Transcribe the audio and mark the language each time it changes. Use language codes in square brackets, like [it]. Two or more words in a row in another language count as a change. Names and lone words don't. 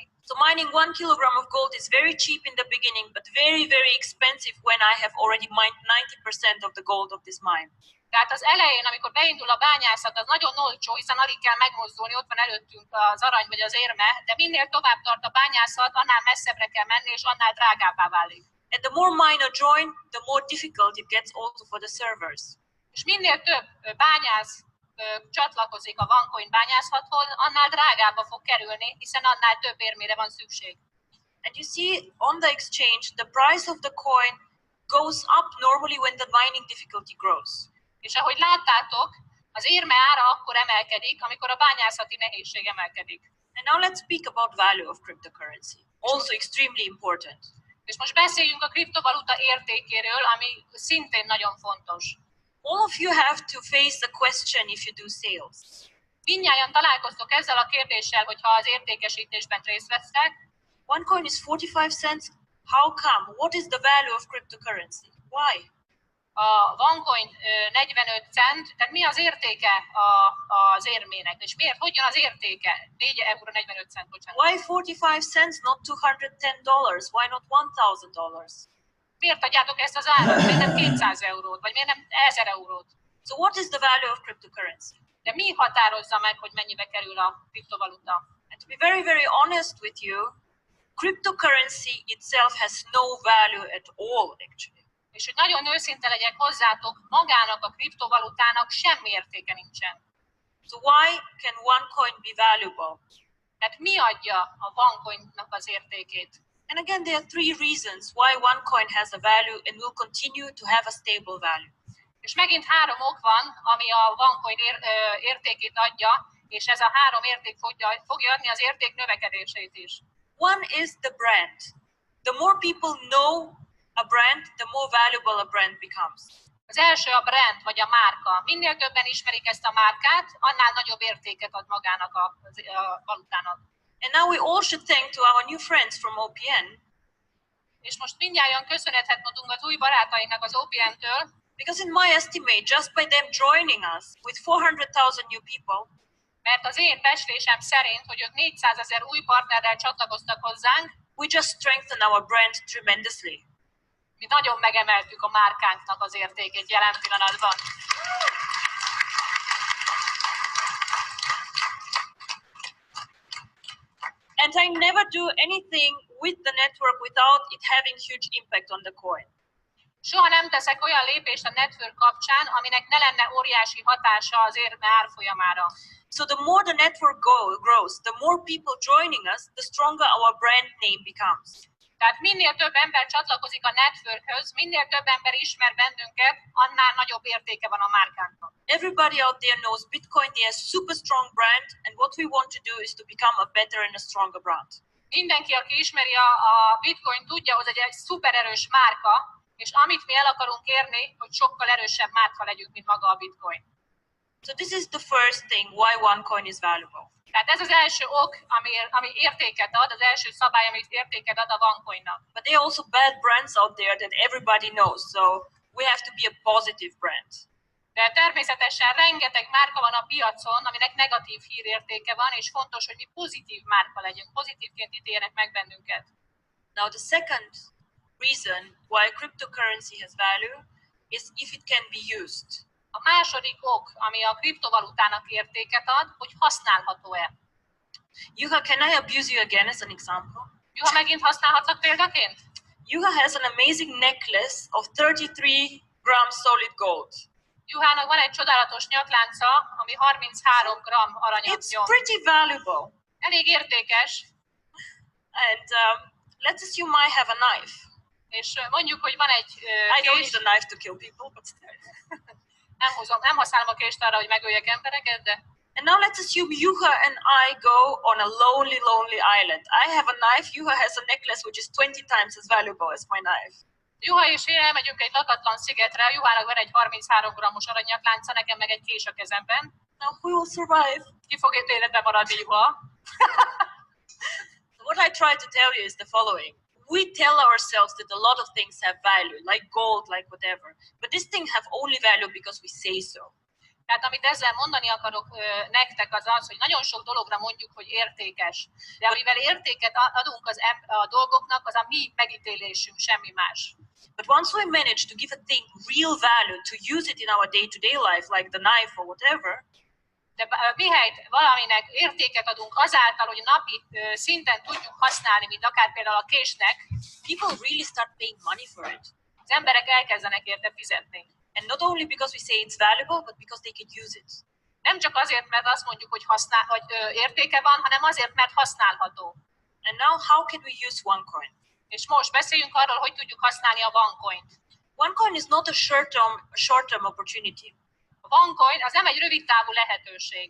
[en] So mining 1 kilogram of gold is very cheap in the beginning, but very, very expensive when I have already mined 90% of the gold of this mine. [hu] Tehát az elején, amikor beindul a bányászat, az nagyon olcsó, hiszen alig kell megmozdulni, ott van előttünk az arany vagy az érme, de minél tovább tart a bányászat, annál messzebbre kell menni, és annál drágábbá válik. [en] And the more miner join, the more difficult it gets also for the servers. [hu] És minél több bányász csatlakozik a OneCoin bányászathoz, annál drágábba fog kerülni, hiszen annál több érmére van szükség. [en] And you see on the exchange, the price of the coin goes up normally when the mining difficulty grows. [hu] És ahogy láttátok, az érme ára akkor emelkedik, amikor a bányászati nehézség emelkedik. [en] And now let's speak about value of cryptocurrency. Also extremely important. [hu] És most beszéljünk a kriptovaluta értékéről, ami szintén nagyon fontos. [en] All of you have to face the question if you do sales. [hu] Mindnyájan találkoztok ezzel a kérdéssel, hogyha az értékesítésben részt vesztek. [en] One coin is 45 cents. How come? What is the value of cryptocurrency? Why? [hu] A OneCoin 45 cent, tehát mi az értéke az érmének? És miért? Hogy jön az értéke? 4,45 €, bocsánat. [en] Why 45 cents, not $210? Why not $1,000? [hu] Miért adjátok ezt az árat? Miért nem 200 eurót? Vagy miért nem 1000 eurót? [en] So what is the value of cryptocurrency? [hu] De mi határozza meg, hogy mennyibe kerül a kriptovaluta? [en] And to be very, very honest with you, cryptocurrency itself has no value at all, actually. [hu] És hogy nagyon őszinte legyek hozzátok, magának a kriptovalutának semmi értéke nincsen. [en] So why can one coin be valuable? [hu] Tehát mi adja a OneCoinnak az értékét? [en] And again, there are 3 reasons why one coin has a value and will continue to have a stable value. [hu] És megint 3 ok van, ami a OneCoin értékét adja, és ez a három érték fogja adni az érték növekedését is. [en] One is the brand. The more people know a brand, the more valuable a brand becomes. [hu] Az első a brand, vagy a márka. Minél többen ismerik ezt a márkát, annál nagyobb értéket ad magának a valutának. [en] And now we all should thank to our new friends from OPN. [hu] És most mindnyájan köszönetet mondunk az új barátainknak az OPN-től, [en] Because in my estimate, just by them joining us with 400,000 new people, [hu] mert az én becslésem szerint, hogy ők 400 000 új partnerrel csatlakoztak hozzánk, [en] we just strengthen our brand tremendously. [hu] mi nagyon megemeltük a márkánknak az értékét jelen pillanatban. [en] And I never do anything with the network without it having huge impact on the coin. [hu] Soha nem teszek olyan lépést a network kapcsán, aminek ne lenne óriási hatása az érme árfolyamára. [en] So the more the network grows, the more people joining us, the stronger our brand name becomes. [hu] Tehát minél több ember csatlakozik a networkhöz, minél több ember ismer bennünket, annál nagyobb értéke van a márkánknak. [en] Everybody out there knows Bitcoin, they are super strong brand, and what we want to do is to become a better and a stronger brand. [hu] Mindenki, aki ismeri a Bitcoin, tudja, hogy egy szuper erős márka, és amit mi el akarunk érni, hogy sokkal erősebb márka legyünk, mint maga a Bitcoin. [en] So this is the first thing why OneCoin is valuable. [hu] Tehát ez az első ok, ami értéket ad, az első szabály, ami értéket ad a OneCoinnak. [en] But there are also bad brands out there that everybody knows, so we have to be a positive brand. [hu] De természetesen rengeteg márka van a piacon, aminek negatív hírértéke van, és fontos, hogy mi pozitív márka legyünk, pozitívként ítéljenek meg bennünket. [en] Now the second reason why cryptocurrency has value is if it can be used. [hu] A második ok, ami a kriptovalutának értéket ad, hogy használható-e. [en] Yuha, can I abuse you again as an example? [hu] Juha, megint használhatlak példaként? [en] Yuha has an amazing necklace of 33 grams solid gold. [hu] Juhának van egy csodálatos nyaklánca, ami 33 g aranyat [en] It's [hu] nyom. [en] pretty valuable. [hu] Elég értékes, [en] And let's assume I have a knife. [hu] és mondjuk, hogy van egy [en] I don't [hu] kés, [en] need a knife to kill people, but still. [hu] nem használom a kést arra, hogy megöljek embereket, de [en] And now let's assume Yuha and I go on a lonely island. I have a knife, Yuha has a necklace which is 20 times as valuable as my knife. [hu] Juha és én elmegyünk egy lakatlan szigetre, Juhának van egy 33 g-os aranyaklánca, nekem meg egy kés a kezemben. [en] Now who will survive? [hu] Ki fog itt életben maradni, Juha? [en] So what I try to tell you is the following. We tell ourselves that a lot of things have value, like gold, like whatever. But this thing have only value because we say so. [hu] Tehát amit ezzel mondani akarok nektek az az, hogy nagyon sok dologra mondjuk, hogy értékes. De amivel értéket adunk a dolgoknak, az a mi megítélésünk, semmi más. [en] But once we manage to give a thing real value, to use it in our day-to-day life, like the knife or whatever, [hu] De mihelyt valaminek értéket adunk azáltal, hogy napi szinten tudjuk használni, mint akár például a késnek, [en] people really start paying money for it. [hu] az emberek elkezdenek érte fizetni. [en] And not only because we say it's valuable, but because they can use it. [hu] Nem csak azért, mert azt mondjuk, hogy értéke van, hanem azért, mert használható. [en] And now how can we use OneCoin? [hu] És most beszéljünk arról, hogy tudjuk használni a OneCoint. [en] OneCoin is not a short-term opportunity. [hu] A OneCoin az nem egy rövid távú lehetőség.